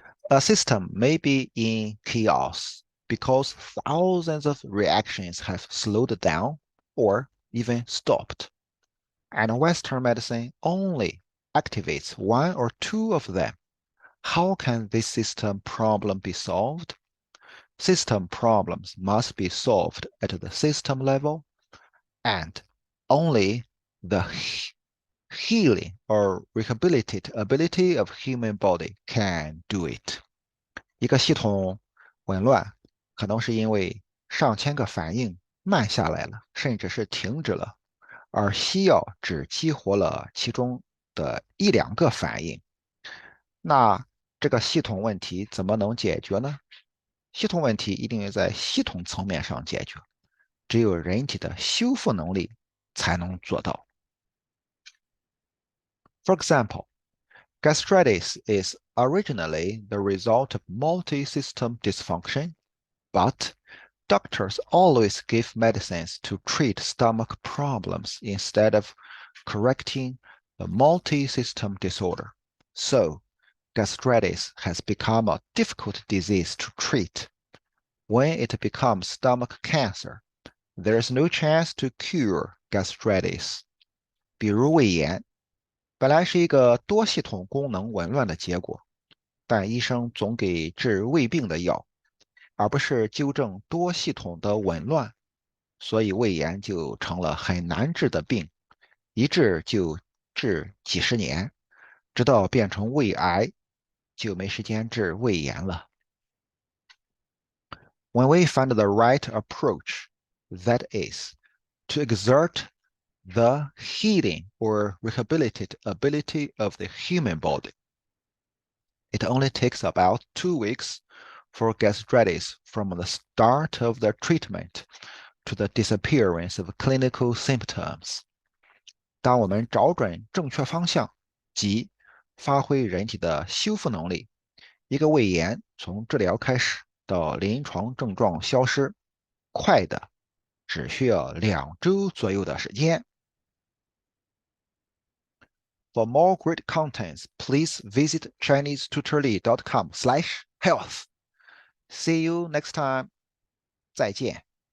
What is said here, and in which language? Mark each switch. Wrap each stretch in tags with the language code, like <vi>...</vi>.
<en>A system may be in chaos because thousands of reactions have slowed down or even stopped, and Western medicine only activates one or two of them. How can this system problem be solved? System problems must be solved at the system level, and only the healing or rehabilitate ability of human body can do it.</en> <zh>一个系统紊乱，可能是因为上千个反应慢下来了，甚至是停止了，而西药只激活了其中的一两个反应。那这个系统问题怎么能解决呢？系统问题一定要在系统层面上解决，只有人体的修复能力才能做到。</zh> <en>For example, gastritis is originally the result of multi-system dysfunction, but doctors always give medicines to treat stomach problems instead of correcting the multi-system disorder. So, gastritis has become a difficult disease to treat. When it becomes stomach cancer, there is no chance to cure gastritis.</en> <zh>比如胃炎，本来是一个多系统功能紊乱的结果，但医生总给治胃病的药，而不是纠正多系统的紊乱，所以胃炎就成了很难治的病，一治就治几十年，直到变成胃癌，就没时间治胃炎了。</zh> <en>When we find the right approach, that is, to exert the healing or rehabilitate ability of the human body, it only takes about 2 weeks for gastritis from the start of the treatment to the disappearance of clinical symptoms.</en> <zh>当我们找准正确方向，即发挥人体的修复能力，一个胃炎从治疗开始到临床症状消失，快的只需要2周左右的时间。</zh> <en>For more great contents, please visit ChineseTutorly.com/health. See you next time.</en> <zh>再见。</zh>